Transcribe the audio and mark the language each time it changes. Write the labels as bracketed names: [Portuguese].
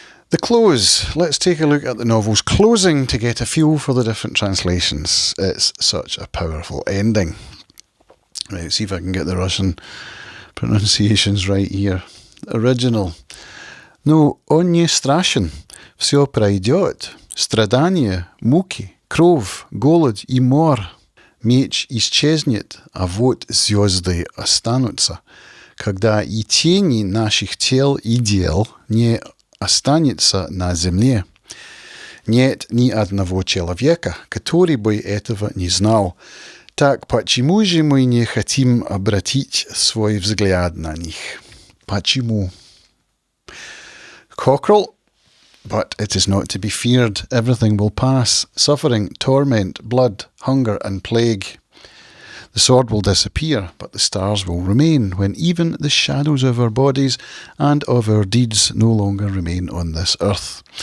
[English] The close. Let's take a look at the novel's closing to get a feel for the different translations. It's such a powerful ending. Right, see if I can get the Russian pronunciations right here. Original. [Russian] Ну, он не страшен. Все пройдет. Страдания, муки, кровь, голод и мор. Меч исчезнет, а вот звезды останутся. Когда и тени наших тел и дел не останется на земле. Нет ни одного человека, который бы этого не знал. Так почему же мы не хотим обратить свой взгляд на них? Почему? [English] Cockrell, but it is not to be feared. Everything will pass. Suffering, torment, blood, hunger and plague. The sword will disappear, but the stars will remain when even the shadows of our bodies and of our deeds no longer remain on this earth.